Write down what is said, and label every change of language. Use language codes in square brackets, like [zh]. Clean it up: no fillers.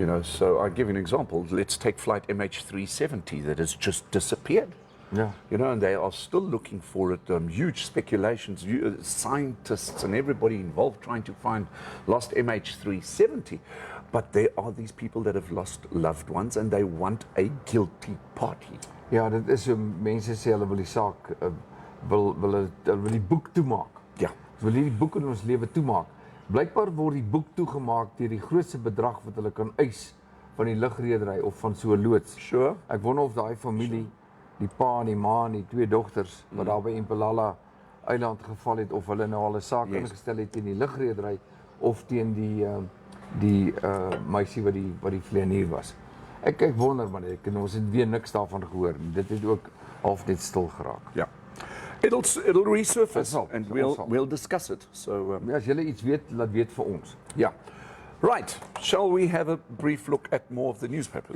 [en] You know, so I'll give you an example. Let's take flight MH370 that has just disappeared. Yeah. You know, and they are still looking for it. Huge speculations, scientists and everybody involved trying to find lost MH370. But there are these people that have lost loved ones and they want a guilty party. [af] Ja, dit is so, mense sê hulle wil die saak, hulle wil die boek toemaak. Ja. Hulle wil die boek in ons lewe toemaak. Blykbaar word die boek toegemaak deur die grootste bedrag wat hulle kan eis van die lugredery of van so 'n loods. [en] Sure. [af] Ek wonder of daai familie, die pa en die ma en die 2 dogters wat daar by Impalala eiland geval het, of hulle nou al 'n saak ingestel het teen die lugredery of teen die meisie wat die vlieënier was. Ek wonder maar net, ons het weer niks daarvan gehoor. Dit het ook half net stil geraak. Ja. [en] It'll resurface and we'll discuss it. So [af] as julle iets weet, laat weet vir ons. [en] Yeah. Right. Shall we have a brief look at more of the newspapers?